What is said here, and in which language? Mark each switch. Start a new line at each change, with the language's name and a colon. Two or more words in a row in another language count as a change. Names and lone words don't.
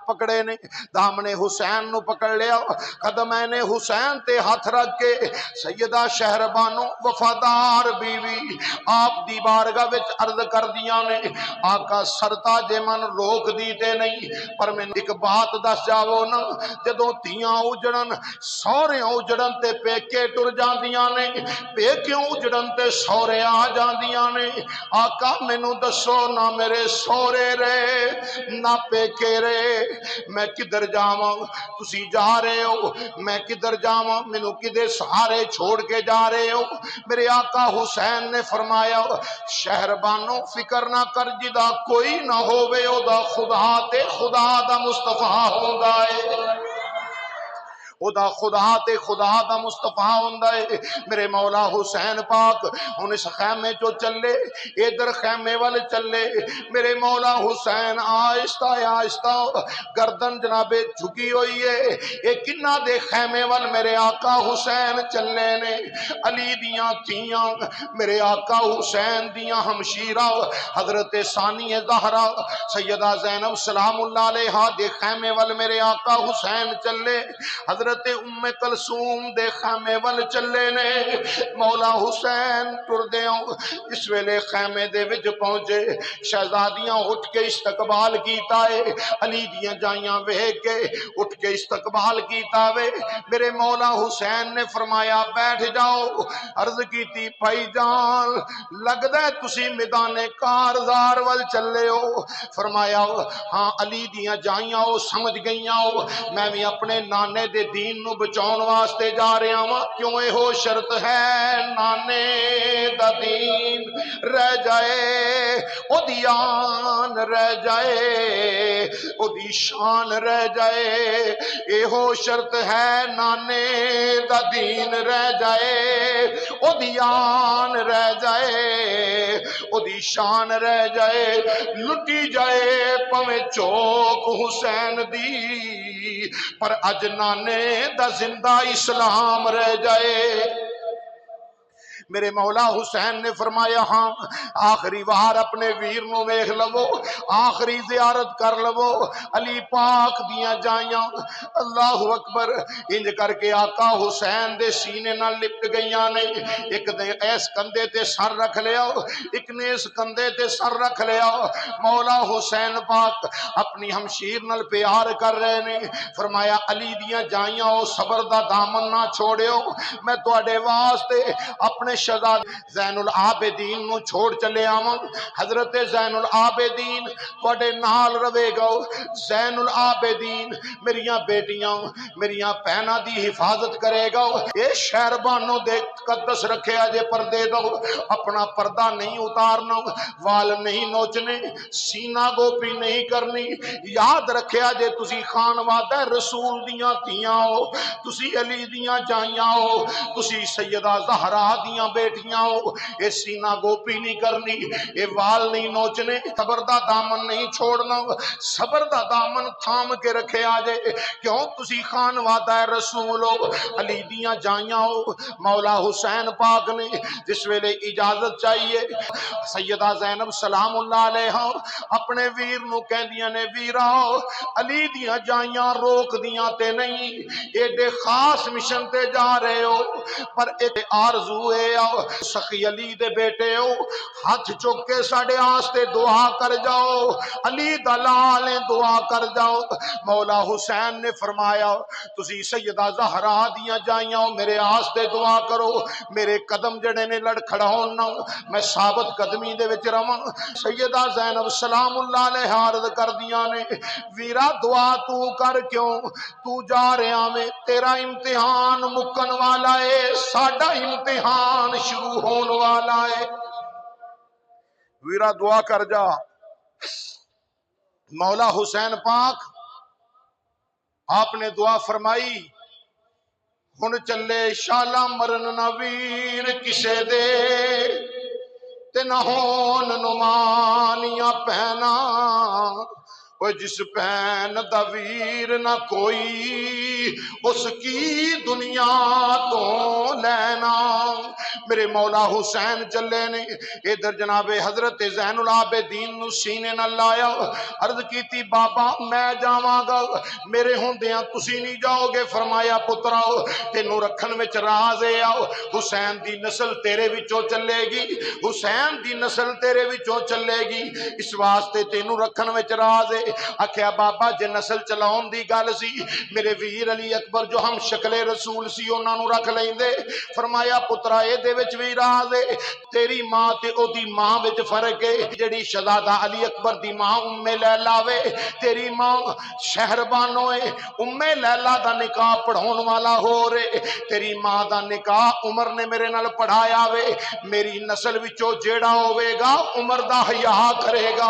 Punjabi: پکڑے نے دامن حسین نو پکڑ لیا قدمین حسین تے ہاتھ رکھ کے سیدہ شہربانو وفادار بیوی آپ دی بارگاہ وچ عرض کر دیاں نے آقا سرتاج من روک دیتے نہیں پر میں ایک بات دس جاؤ نا جدوں تیاں اجڑن سورے اجڑن تے پیکے ٹر جاندیاں نے پیکیوں اجڑن تے سورے آ جاندیاں نے آقا مینوں دسو نہ میرے سورے رے نہ پیکے رے میں کدھر جاواں تسی جا رہے ہو میں کدھر جاواں مینوں کدے سہارے چھوڑ کے جا رہے ہو میرے آقا حسین نے فرمایا شہربانو فکر نہ کر جدا کوئی نہ ہووے او دا خدا تے خدا دا مصطفیٰ ہوندا ہے او دا خدا تے خدا دا مصطفیٰ ہوندا ہے میرے مولا حسین پاک ہن اس خیمے چو چلے ادھر خیمے وال چلے میرے مولا حسین آہستہ آہستہ گردن جناب جھکی ہوئی ہے اے کنہ دے خیمے وال میرے آقا حسین چلے نے علی دیاں تھیاں میرے آقا حسین دیاں ہمشیرہ حضرت ثانی زہرا سیدہ زینب
Arabic: سلام اللہ علیہا
Punjabi: دے خیمے وال میرے آقا حسین چلے حضرت ام کلثوم دے خیمے ول چلے نے مولا حسین ٹر دیاں اس ویلے خیمے دے وچ پہنچے شہزادیاں اٹھ کے استقبال کیتا ہے علی دیاں جائیاں ویکھ کے اٹھ کے استقبال کیتا وے میرے مولا حسین نے فرمایا بیٹھ جاؤ عرض کیتی بھائی جان لگدا ہے تسی میدان کارزار ول چلے ہو فرمایا ہاں علی دیاں جائیاں او سمجھ گئیاں ہو میں بھی اپنے نانے دے دین نو بچاؤن واسطے جا رہے ہاں کیوں اے ہو شرط ہے نانے دا دین رہ جائے او دی آن رہ جائے او دی شان رہ جائے اے ہو شرط ہے نانے دا دین رہ جائے او دی آن رہ جائے او دی شان رہ جائے لٹی جائے پویں چوک حسین دی پر اج نانے دا زندہ اسلام رہ جائے میرے مولا حسین نے فرمایا ہاں آخری وار اپنے ویر نو ویکھ لو آخری زیارت کر لو علی پاک دیاں جائیاں
Arabic: اللہ اکبر
Punjabi: انج کر کے آقا حسین دے سینے نال لپٹ گئیاں نے ایک نے اس کندھے تے سر رکھ لیا ایک نے اس کندھے تے سر رکھ لیا مولا حسین پاک اپنی ہمشیر نال پیار کر رہے نے فرمایا علی دیاں جائیاں او صبر دا دامن نہ چھوڑیو میں تواڈے واسطے اپنے شہزاد زین العابدین نو چھوڑ چلے آواں حضرت زین العابدین تواڈے نال رہے گا زین العابدین میریاں بیٹیاں میریاں بہناں دی حفاظت کرے گا اے شہربانوں دے قدس رکھے اجے پردے دو اپنا پردہ نہیں اتارنا وال نہیں نوچنے سینہ گوپی نہیں کرنی یاد رکھے اجے تسی خان وعدہ رسول دیاں تیاں ہو تسی علی دیاں جائیاں ہو تسی سیدہ زہرا دیاں بیٹھیاں ہو، یہ سینہ گوپی نہیں کرنی، یہ وال نہیں نوچنے، صبر دا دامن نہیں چھوڑنا، صبر دا دامن تھام کے رکھے آجے، کیوں تسی خان وعدہ رسول ہو، علی دیاں جائیاں ہو، مولا حسین پاک نے جس ویلے اجازت چاہیے، سیدہ زینب
Arabic: سلام اللہ علیہ
Punjabi: اپنے ویر نو کہندیاں نے ویرا علی دیاں جائیاں روک دیاں تے نہیں، ایڈے خاص مشن تے جا رہے ہو، پر ایک آرزو ہے سخی علی دے بیٹے ہو، ہاتھ چک کے ساڑے آستے دعا کر جاؤ، علی دلال دعا کر جاؤ۔ مولا حسین نے فرمایا تسی سیدہ زہرا دیاں جائیاں ہو، میرے آستے دعا کرو، میرے قدم جڑے نے لڑ کھڑا ہونا، میں ثابت قدمی دے وچ رواں۔ سیدہ زینب
Arabic: سلام اللہ علیہ
Punjabi: عرض کر دیاں نے ویرا دعا تو کر، کیوں تو جا رہا میں تیرا امتحان مکن والا ہے، ساڈا امتحان شروع ہون والا ہے، ویرا دعا کر جا۔ مولا حسین پاک آپ نے دعا فرمائی، ہن چلے شالا مرن نہ ویر کسے دے تے نہ ہون نمانیاں پہنا، وہ جس پہن دا ویر نہ کوئی اس کی دنیا تو لینا۔ میرے مولا حسین چلے نے، ادھر جناب حضرت زین العابدین نو سینے نہ لایا، عرض کیتی بابا میں جاواں گا، میرے ہوندیاں تسی نہیں جاؤ گے، فرمایا پتراؤ تینوں رکھن وچ راز ہے، آؤ حسین دی نسل تیرے وچوں چلے گی، حسین دی نسل تیرے وچوں چلے گی، اس واسطے تینوں رکھن وچ راز ہے۔ آکھیا بابا جے نسل چلاؤن دی گل سی، میرے ویر علی اکبر جو ہم شکل رسول سی انہاں نو رکھ لیندے، فرمایا پترا اے دے وچ وی راز ہے، تیری ماں تے او دی ماں وچ فرق ہے، جڑی شہزادہ علی اکبر دی ماں ام لیلا وے، تیری ماں شہر بانو ہے، ام لیلا دا نکاح پڑھون والا ہو رہے، تیری ماں دا نکاح عمر نے میرے نال پڑھایا وے، میری نسل وچوں جیڑا ہوئے گا عمر دا حیا کرے گا۔